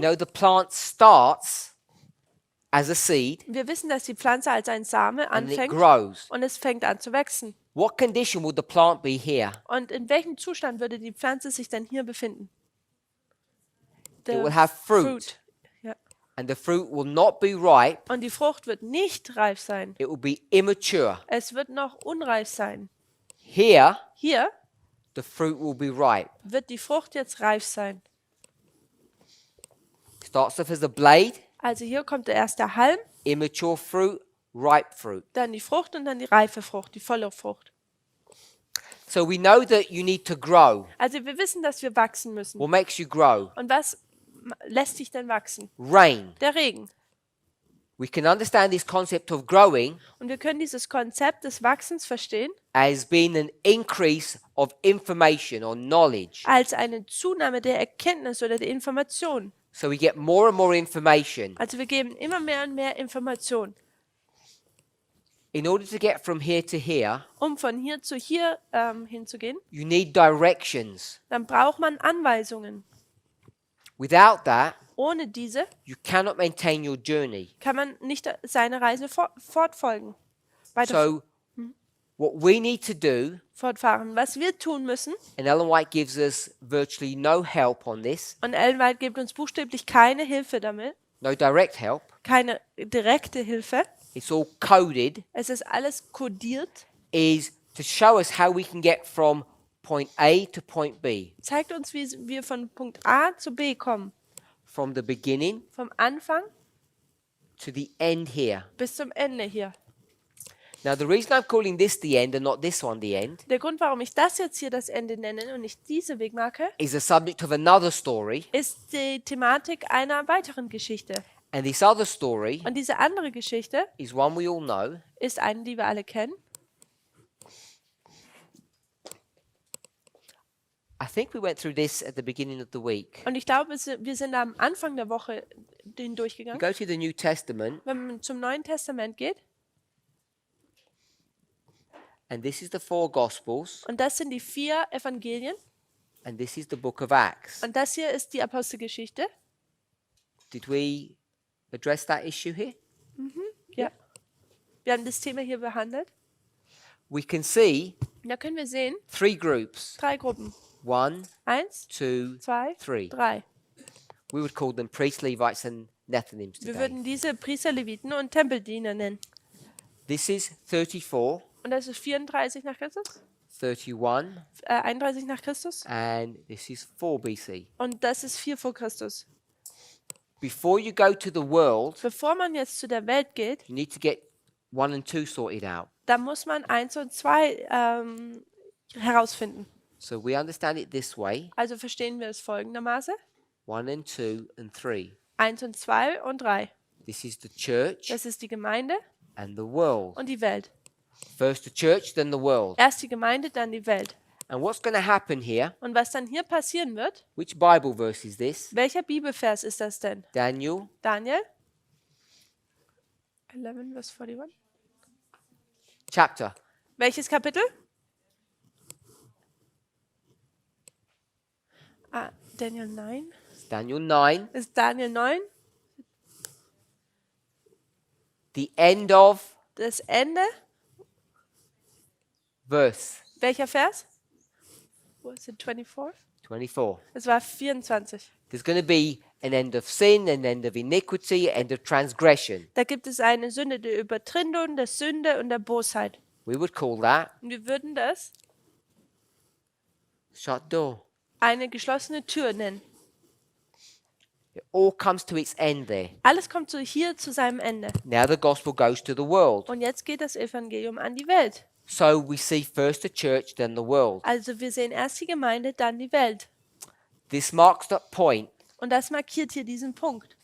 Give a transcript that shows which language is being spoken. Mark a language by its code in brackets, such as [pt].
[en] know the plant starts as a seed [de] Wir wissen, dass die Pflanze als ein Same [en] and it [de] anfängt [en] grows. [de] und es fängt an zu wachsen. [en] What condition would the plant be here? [de] Und in welchem Zustand würde die Pflanze sich dann hier befinden? [en] It will have fruit. [de] Ja. [en] And the fruit will not be ripe. [de] Und die Frucht wird nicht reif sein. [en] It will be immature. [de] Es wird noch unreif sein. [en] Here, [de] Hier [en] the fruit will be ripe. [de] wird die Frucht jetzt reif sein. [en] Starts off as a blade, [de] Also hier kommt der erste Halm, [en] immature fruit, ripe fruit. [de] dann die Frucht und dann die reife Frucht, die volle Frucht. [en] So we know that you need to grow. [de] Also wir wissen, dass wir wachsen müssen. [en] What makes you grow? [de] Und was lässt sich denn wachsen? [en] Rain. [de] Der Regen. [en] We can understand this concept of growing [de] Und wir können dieses Konzept des Wachsens verstehen [en] as being an increase of information or knowledge. [de] als eine Zunahme der Erkenntnis oder der Information. [en] So we get more and more information. [de] Also wir geben immer mehr und mehr Information. [en] In order to get from here to here, [de] Um von hier zu hier hinzugehen, [en] you need directions. [de] dann braucht man Anweisungen. [en] Without that, [de] Ohne diese [en] you cannot maintain your journey. [de] kann man nicht seine Reise fortfolgen. [en] So what we need to do, [de] Fortfahren. Was wir tun müssen, [en] and Ellen White gives us virtually no help on this, [de] und Ellen White gibt uns buchstäblich keine Hilfe damit, [en] no direct help. [de] keine direkte Hilfe. [en] It's all coded, [de] Es ist alles kodiert. [en] is to show us how we can get from point A to point B, [de] Zeigt uns, wie wir von Punkt A zu B kommen. [en] from the beginning [de] Vom Anfang [en] to the end here. [de] bis zum Ende hier. [en] Now, the reason I'm calling this the end and not this one the end [de] Der Grund, warum ich das jetzt hier das Ende nenne und nicht diese Wegmarke, [en] is the subject of another story. [de] ist die Thematik einer weiteren Geschichte. [en] And this other story [de] Und diese andere Geschichte [en] is one we all know. [de] ist eine, die wir alle kennen. [en] I think we went through this at the beginning of the week. [de] Und ich glaube, wir sind am Anfang der Woche [en] You [de] hindurchgegangen. [en] go to the New Testament, [de] Wenn man zum Neuen Testament geht, [en] and this is the four Gospels, [de] und das sind die 4 Evangelien, [en] and this is the book of Acts. [de] und das hier ist die Apostelgeschichte. [en] Did we address that issue here? [de] Ja. Wir haben das Thema hier behandelt. [en] We can see [de] Und da können wir sehen, [en] 3 groups. [de] 3 Gruppen. [en] 1, [de] 1, [en] 2, [de] 2, [en] 3. [de] 3. [en] We would call them priests, Levites, and Nethinims [de] Wir würden diese Priester, Leviten und Tempeldiener nennen. [en] This is 34, [de] Und das ist 34 nach Christus, [en] 31, [de] 31 nach Christus [en] and this is 4 BC. [de] und das ist 4 vor Christus. [en] Before you go to the world, [de] Bevor man jetzt zu der Welt geht, [en] you need to get 1 and 2 sorted out. [de] da muss man 1 und 2 herausfinden. [en] So we understand it this way, [de] Also verstehen wir es folgendermaßen. [en] 1 and 2 and 3. [de] 1 und 2 und 3. [en] This is the church [de] Das ist die Gemeinde [en] and the world. [de] und die Welt. [en] First the church, then the world. [de] Erst die Gemeinde, dann die Welt. [en] And what's going to happen here? [de] Und was dann hier passieren wird, [en] Which Bible verse is this? [de] welcher Bibelvers ist das denn? [en] Daniel [de] Daniel? 11, Vers 41. [en] chapter. [de] Welches Kapitel? [en] Daniel 9. Daniel 9, [de] Ist Daniel 9 [en] the end of [de] das Ende? [en] verse [de] Welcher Vers? [en] Was it 24? 24. [de] Es war 24. [en] There's going to be an end of sin, an end of iniquity, end of transgression. [de] Da gibt es eine Sünde der Übertretung, der Sünde und der Bosheit. [en] We would call that [de] Und wir würden das [en] shut door. [de] eine geschlossene Tür nennen. [en] It all comes to its end there. [de] Alles kommt so hier zu seinem Ende. [en] Now the gospel goes to the world. [de] Und jetzt geht das Evangelium an die Welt. [en] So we see first the church, then the world. [de] Also wir sehen erst die Gemeinde, dann die Welt. [en] This marks that point. [de] Und das markiert hier diesen Punkt.